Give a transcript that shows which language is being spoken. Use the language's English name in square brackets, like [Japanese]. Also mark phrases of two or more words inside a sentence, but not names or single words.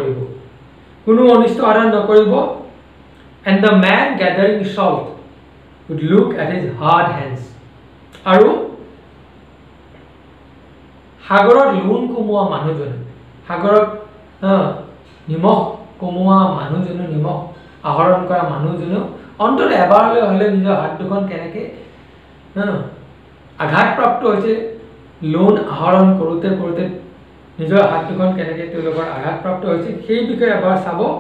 [English] নকৰিব and the man gathering salt would look at his hard hands আৰু [Assamese] সাগৰত লুণ কুমোৱা মানুহজনে সাগৰত নিমখ কমোৱা মানুহজনো নিমখ আহৰণ কৰা মানুহজনো অন্তত এবাৰলৈ হ'লে নিজৰ হাত দুখন কেনেকৈ আঘাতপ্ৰাপ্ত হৈছে লোন আহৰণ কৰোঁতে কৰোঁতে নিজৰ হাত দুখন কেনেকৈ তেওঁলোকৰ আঘাতপ্ৰাপ্ত হৈছে সেই বিষয়ে এবাৰ চাব